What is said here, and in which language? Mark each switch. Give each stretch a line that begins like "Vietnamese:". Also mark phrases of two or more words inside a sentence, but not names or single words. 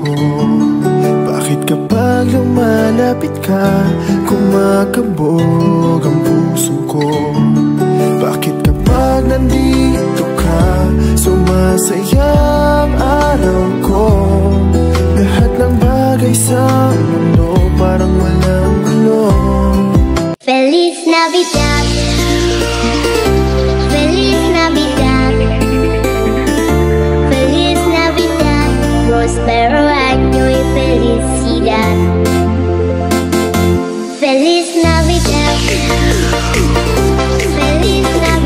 Filipino: Bakit kapag lumalapit ka, kumakabog ang puso ko? Bakit kapag nandito ka, sumasaya ang araw ko? Lahat ng bagay sa mundo parang walang gulo.
Spanish: Feliz Navidad, Feliz Navidad, Feliz Navidad, prospero año y felicidad. Feliz Navidad, Feliz